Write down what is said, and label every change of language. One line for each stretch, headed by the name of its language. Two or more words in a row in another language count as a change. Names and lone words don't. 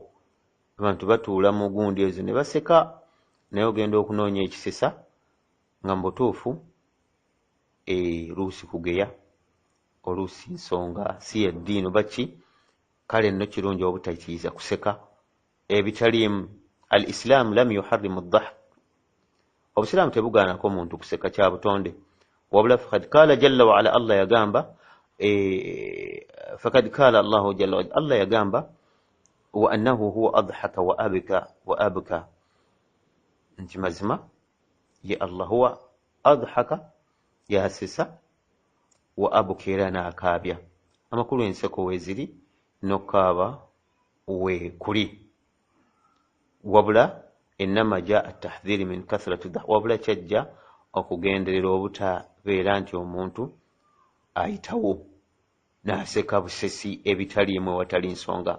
Ganda: Abantu batuula mu gundi ezo ne baseka, naye ogenda okunoonya ekisesa nga mu butuufu luusi kugeya, oluusi nsonga si yaddiini oba ki. Kale nno kirungi obutayitiriza kuseka ebitaliimu.
Arabic: الإسلام لم يحرم الضحك,
Ganda: Obusiraamu tebugaanako omuntu kuseka kya butonde.
Arabic: Wabula فقد قال جل وعلا,
Ganda: Allah yagamba,
Arabic: فقد قال الله جل وعلا,
Ganda: Allah yagamba
Arabic: وأنه هو أضحك وأبكى,
Ganda: nti mazima ye Allah
Arabic: هو أضحك,
Ganda: yasisa,
Arabic: وأبكى
Ganda: era n'akaabya. Amakulu enseko weeziri n'okaaba weekuli. Wabula
Arabic: إنما جاء التحذير من كثرة الضحك,
Ganda: wabula kyajja okugenderera obutabeera nti omuntu ayitawo n'aseka busesi ebitaliimu ewatali nsonga.